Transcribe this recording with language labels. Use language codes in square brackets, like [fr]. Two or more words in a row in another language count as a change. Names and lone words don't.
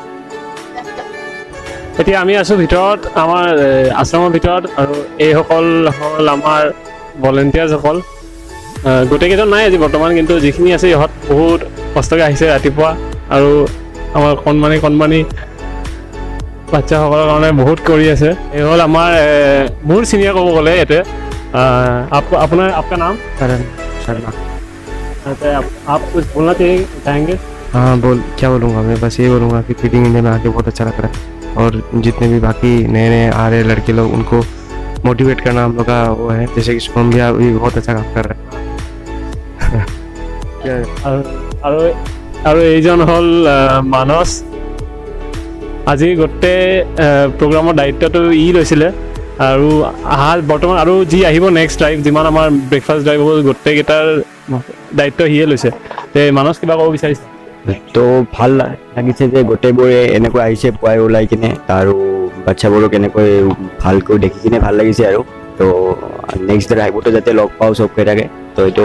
[as] এতিয়া আমি আছোঁ ভিতৰত আমাৰ আশ্ৰমৰ ভিতৰত আৰু এইসকল হ'ল আমাৰ ভলেণ্টিয়াৰ্ছসকল গোটেইকেইজন নাই আজি বৰ্তমান কিন্তু যিখিনি আছে ইহঁত বহুত কষ্টকৈ আহিছে ৰাতিপুৱা আৰু আমাৰ কণমানি বাচ্চাসকলৰ কাৰণে বহুত কৰি আছে এই হ'ল আমাৰ মোৰ চিনিয়ৰ ক'ব গ'লে ইয়াতে [hi] आपका नाम करण शर्मा आप कुछ बोलना चाहेंगे हाँ क्या बोलूँगा मैं बस ये बोलूँगा कि फीडिंग इंडिया में आके बहुत अच्छा लग रहा है और जितने भी बाकी नए आ रहे लड़के लोग उनको मोटिवेट करना हम लोग का वो है जैसे कि शुभम भी बहुत अच्छा काम कर रहा है [as] और এইজন হ'ল মানস আজি গোটেই প্ৰগ্ৰামৰ দায়িত্বটো লৈছিলে আৰু বৰ্তমান আৰু যি আহিব [en] next drive [as] যিমান আমাৰ [en] breakfast drive [as] হ'ব গোটেইকেইটাৰ দায়িত্ব সিয়ে লৈছে মানস কিবা ক'ব বিচাৰিছে তো ভাল লাগিছে যে গোটেইবোৰে এনেকৈ আহিছে পুৱাই ওলাই কিনে আৰু বাচ্চাবোৰক এনেকৈ ভালকৈ দেখি কিনে ভাল লাগিছে আৰু তো [en] next drive [as] যাতে লগ পাওঁ চবকেইটাকে তো এইটো